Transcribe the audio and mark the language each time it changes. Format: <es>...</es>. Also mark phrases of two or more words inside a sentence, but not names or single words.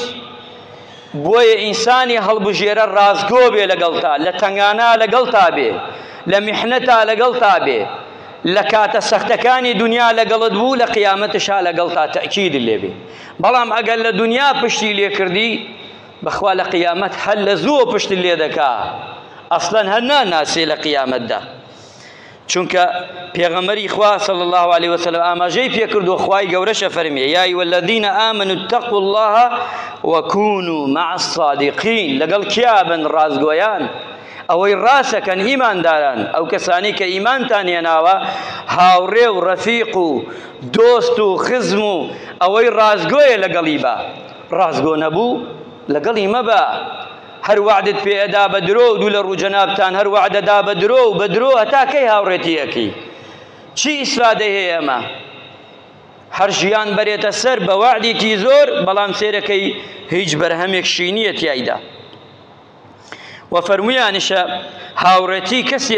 <ckb>بۆیە ئینسانی هەڵبژێرە ڕازگۆ بێ لەگەڵتا، لە تەنگانە لەگەڵتا بێ، لە میحنەتا لەگەڵتا بێ، لە کاتە سەختەکانی دنیا لەگەڵت بوو، لە قیامەتشا لەگەڵتا تەئکید لێ بێ. بەڵام ئەگەر لە دنیا پشتی لێ کردی، بەخوا لە قیامەت هەر لە زووە پشت لێ دەکا، ئەسڵەن هەر ناناسێ لە قیامەتدا. چونکە پێغەمبەری خوا</ckb> <ar>صلی الله علیه وسلم</ar> <ckb>ئاماژەی پێکردو، خوای گەورەشە فەرمێ</ckb> <ar>یا ئەیها الذین آمنوا اتقوا الله وكونوا مع الصادقین.</ar> <ckb>لەگەڵ کیا بن؟ ڕازگۆیان. ئەوەی ڕاستەکەن ئیمانداران ئەو کەسانی کە ئیمانتان هێناوە هاوڕێ و ڕەفیق و دۆست و خزم و ئەوەی ڕازگۆیە لەگەڵی بە ڕازگۆ نەبوو لەگەڵی مەبە هەر وعدت پێ ئەدا بە درۆ و دوو لە ڕووجەنابتان هەر وعدەدا بە درۆ و بە درۆ هەتا کەی هاوڕێتیەکەی چی ئیسفادەی هەیە ئەمە هەر ژیان بەرێتە سەر بە وعدێکی زۆر بەڵام سێرەکەی هیچ بەرهەمێکشی نییە تیایدا وەفەرموویانیشە هاوڕێتی کەسێ</ckb>